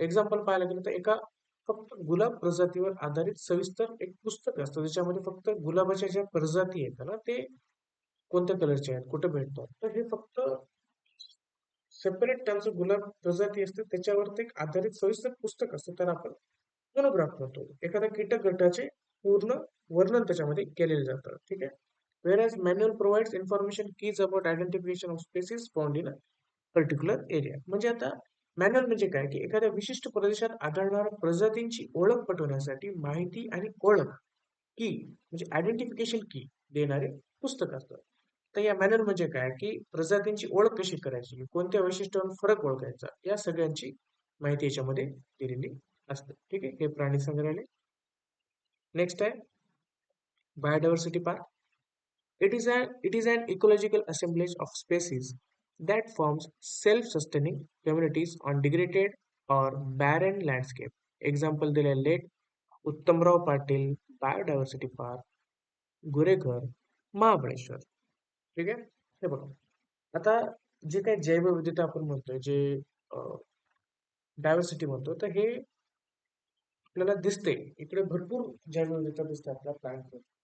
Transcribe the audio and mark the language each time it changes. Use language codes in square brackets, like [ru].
[mr] Example पाहायला गेलं तर एका फक्त गुलाब प्रजातीवर आधारित सविस्तर एक पुस्तक असतं, ज्याच्यामध्ये फक्त गुलाबाच्या ज्या प्रजाती आहेत ना, ते कोणत्या कलरचे आहेत, कुठे भेटतात, तर हे फक्त सेपरेट त्यांचं गुलाब प्रजाती असते त्याच्यावर एक आधारित सविस्तर पुस्तक असतं, तर आपण मोनोग्राफ म्हणतो. एखाद्या कीटक गटाचे पूर्ण वर्णन त्याच्यामध्ये केलेलं जातं. ठीक आहे. [en] Whereas manual provides information keys about identification of species found in a particular area. [mr] म्हणजे आता मॅन्युअल म्हणजे काय, की एखाद्या विशिष्ट प्रदेशात आढळणाऱ्या प्रजातींची ओळख पटवण्यासाठी माहिती आणि ओळख की म्हणजे आयडेंटिफिकेशन की देणारे पुस्तक असतं. तर या मॅन्युअल म्हणजे काय, की प्रजातींची ओळख कशी करायची, कोणत्या वैशिष्ट्यांवर फरक ओळखायचा, या सगळ्यांची माहिती याच्यामध्ये दिलेली असते. ठीक आहे. हे प्राणी संग्रहालय. नेक्स्ट आहे biodiversity park. [en] It is an ecological assemblage of species that forms self-sustaining communities on degraded or barren landscape. [mr] Example दिले late Uttamrao Patil biodiversity park, गुरेघर, Mahabaleshwar. ठीक आहे. हे बघा, आता जे काही जैवविविधता आपण म्हणतोय, जे डायव्हर्सिटी म्हणतो, तर हे आपल्याला दिसते इकडे भरपूर जैवविविधता दिसते आपल्या प्लॅनवर.